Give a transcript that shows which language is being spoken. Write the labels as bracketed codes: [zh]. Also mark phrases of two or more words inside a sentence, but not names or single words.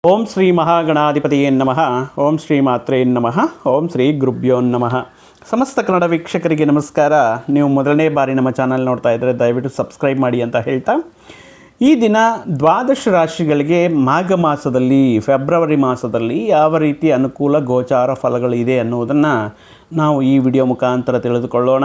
[sa] ಓಂ ಶ್ರೀ ಮಹಾಗಣಾಧಿಪತಿಯೇ ನಮಃ. ಓಂ ಶ್ರೀ ಮಾತ್ರೇ ನಮಃ. ಓಂ ಶ್ರೀ ಗುರುಭ್ಯೋ ನಮಃ. [kn] ಸಮಸ್ತ ಕನ್ನಡ ವೀಕ್ಷಕರಿಗೆ ನಮಸ್ಕಾರ. ನೀವು ಮೊದಲನೇ ಬಾರಿ ನಮ್ಮ ಚಾನಲ್ ನೋಡ್ತಾ ಇದ್ದರೆ ದಯವಿಟ್ಟು ಸಬ್ಸ್ಕ್ರೈಬ್ ಮಾಡಿ ಅಂತ ಹೇಳ್ತಾ, ಈ ದಿನ ದ್ವಾದಶ ರಾಶಿಗಳಿಗೆ ಮಾಘ ಮಾಸದಲ್ಲಿ ಫೆಬ್ರವರಿ ಮಾಸದಲ್ಲಿ ಯಾವ ರೀತಿ ಅನುಕೂಲ ಗೋಚಾರ ಫಲಗಳಿದೆ ಅನ್ನುವುದನ್ನು ನಾವು ಈ ವಿಡಿಯೋ ಮುಖಾಂತರ ತಿಳಿದುಕೊಳ್ಳೋಣ.